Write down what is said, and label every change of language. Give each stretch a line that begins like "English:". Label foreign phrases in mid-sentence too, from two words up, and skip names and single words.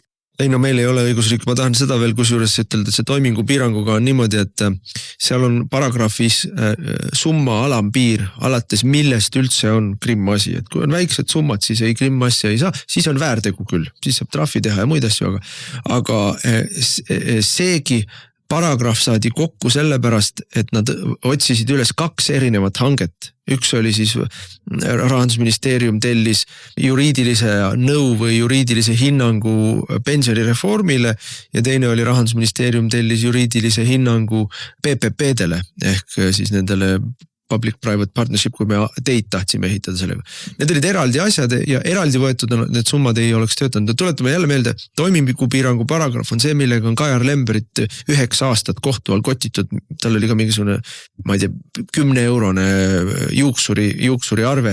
Estonian: Ei no meil ei ole õigusriik, ma tahan seda veel kusjuures ütelda, et see toimingupiiranguga on niimoodi, et seal on paragrahvis summa alampiir alates millest üldse on krimmasi, et kui on väiksed summad, siis ei krimmasja ei saa, siis on väärtegu küll, siis saab trahvi teha ja muid asju, aga seegi paragrahv saadi kokku sellepärast, et nad otsisid üles 2 erinevat hanget. Üks oli siis Rahandusministeerium tellis juriidilise nõu või juriidilise hinnangu pensionireformile ja teine oli Rahandusministeerium tellis juriidilise hinnangu PPP-dele ehk siis nendele
English: public-private partnership,
Estonian: kui me teid tahtsime ehitada sellega. Need olid eraldi asjad ja eraldi võetud need summad ei oleks töötanud. Tuletame jälle meelde, toimingupiirangu paragrahv on see, millega on Kajar Lemberit 9 aastat kohtu all kotitud. Tal oli ka mingisugune, ma ei tea, 10-eurone juuksuri arve.